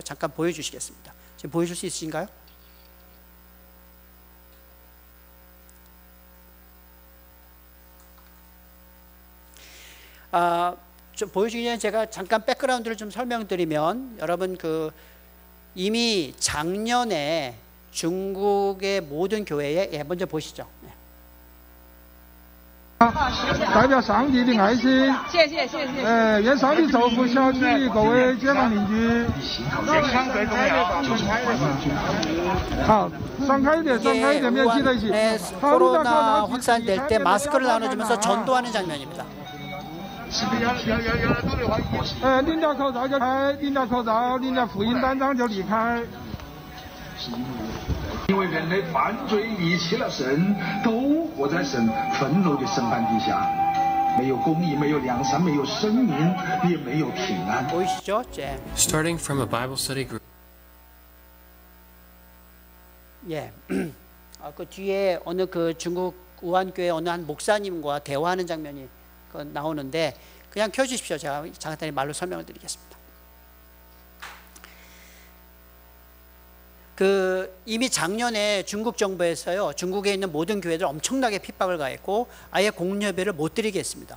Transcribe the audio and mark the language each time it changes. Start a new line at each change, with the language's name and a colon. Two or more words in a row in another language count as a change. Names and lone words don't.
Korean: 잠깐 보여주시겠습니다. 지금 보여줄 수 있으신가요? 좀 보여주기 전에 제가 잠깐 백그라운드를 좀 설명드리면, 여러분 그 이미 작년에 중국의 모든 교회에, 먼저 보시죠.
Chinese: 代表上帝的爱心，愿上帝祝福小区各位街坊邻居。健康最重要，好，放开一点，放开一点，面积在一起。
Korean: 코로나 확산될 때 마스크를 나눠주면서 전도하는 장면입니다.
Chinese: 拎掉口罩就开，拎掉口罩，拎掉福音单张就离开。因为人类犯罪离弃了神，都活在神愤怒的审判底下，没有公义，没有良善，没有生命，也没有平安。
Korean: 보이시죠?
English: Starting from a Bible study group.
Korean: 예, 그 뒤에 어느 그 중국 우한교회 어느 한 목사님과 대화하는 장면이 나오는데, 그냥 켜주십시오. 제가 간단히 말로 설명을 드리겠습니다. 이미 작년에 중국 정부에서요, 중국에 있는 모든 교회들 엄청나게 핍박을 가했고 아예 공예배를 못 드리게 했습니다.